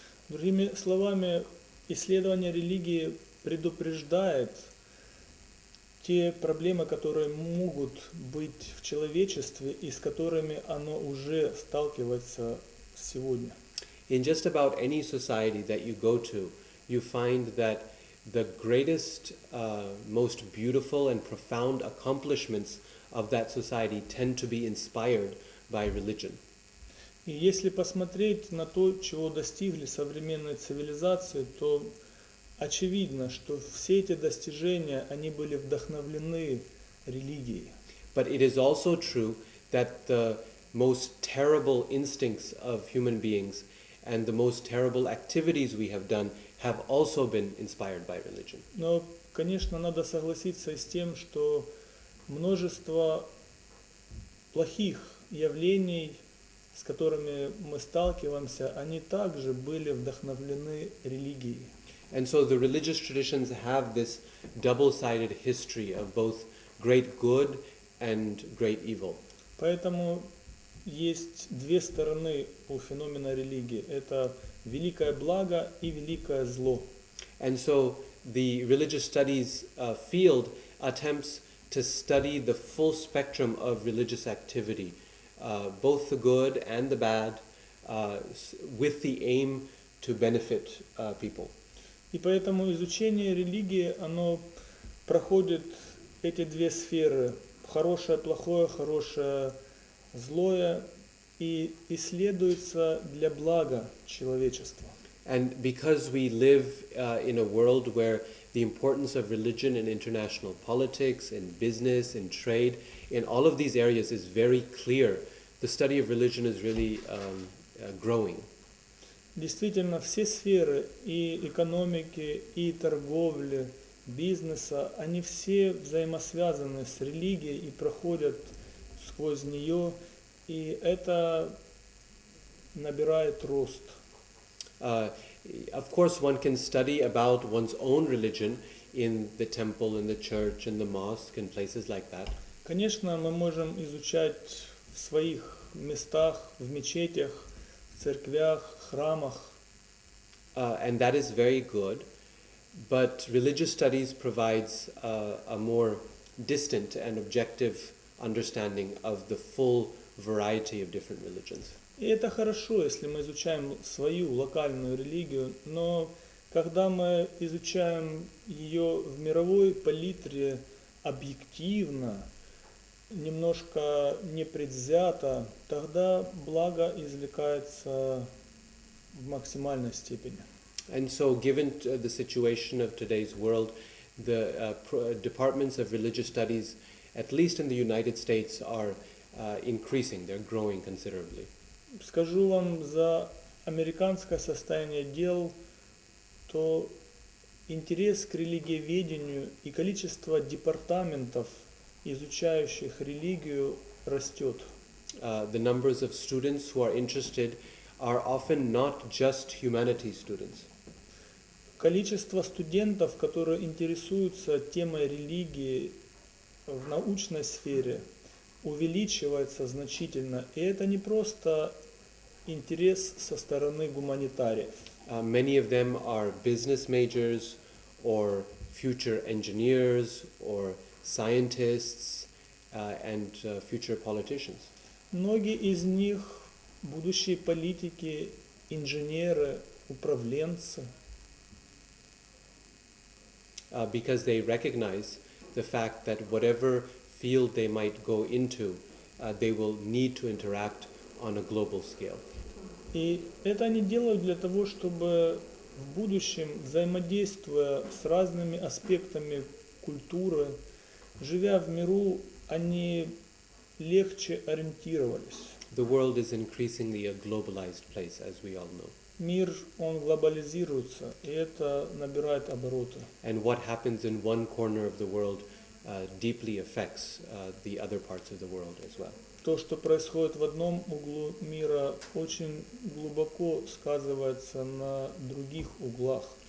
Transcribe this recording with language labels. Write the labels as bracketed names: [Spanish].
[Russian] Другими словами, исследование религии предупреждает те проблемы, которые могут быть в человечестве и с которыми оно уже сталкивается сегодня. [English] in just about any society that you go to, you find that the greatest, most beautiful and profound accomplishments of that society tend to be inspired by religion. [Russian] И если посмотреть на то, чего достигли современные цивилизации, то очевидно, что все эти достижения, они были вдохновлены религией. [English] But it is also true that the most terrible instincts of human beings and the most terrible activities we have done have also been inspired by religion. [Russian] Но, конечно, надо согласиться и с тем, что множество плохих явлений, с которыми мы сталкиваемся, они также были вдохновлены религией. [English] And so the religious traditions have this double-sided history of both great good and great evil. [Russian] Поэтому есть две стороны у феномена религии. Это великое благо и великое зло. [English] And so the religious studies field attempts to study the full spectrum of religious activity, both the good and the bad, with the aim to benefit people. [Russian] И поэтому изучение религии, оно проходит эти две сферы. Хорошее, плохое, хорошее, злое. И исследуется для блага человечества. [English] And because we live in a world where the importance of religion in international politics, in business, in trade, in all of these areas is very clear, the study of religion is really growing. [Russian] Действительно, все сферы и экономики, и торговли, бизнеса, они все взаимосвязаны с религией и проходят сквозь нее, и это набирает рост. [English] Of course, one can study about one's own religion in the temple, in the church, in the mosque, and places like that. [Russian] Конечно, мы можем изучать в своих местах, в мечетях, в церквях, храмах. [English] And that is very good, but religious studies provides a more distant and objective understanding of the full variety of different religions. [Russian] И это хорошо, если мы изучаем свою локальную религию, но когда мы изучаем ее в мировой палитре объективно, немножко непредвзято, тогда благо извлекается в максимальной степени. [English] And so, given the situation of today's world, the departments of religious studies, at least in the United States, are increasing. They're growing considerably. [Russian] Скажу вам за американское состояние дел, то интерес к религиоведению и количество департаментов, изучающих религию, растет. [English] The numbers of students who are interested are often not just humanities students. [Russian] Количество студентов, которые интересуются темой религии в научной сфере, увеличивается значительно. И это не просто интерес со стороны гуманитариев. [English] Many of them are business majors or future engineers or scientists and future politicians. [Russian] Многие из них будущие политики, инженеры, управленцы. [English] Because they recognize the fact that whatever field they might go into, they will need to interact on a global scale. [Russian] И это они делают для того, чтобы в будущем, взаимодействуя с разными аспектами культуры, живя в миру, они легче ориентировались. [English] The world is increasingly a globalized place, as we all know. [Russian] Мир, он глобализируется, и это набирает обороты. [English] And what happens in one corner of the world deeply affects the other parts of the world as well. [Russian] То, что происходит в одном углу мира, очень глубоко сказывается на других углах.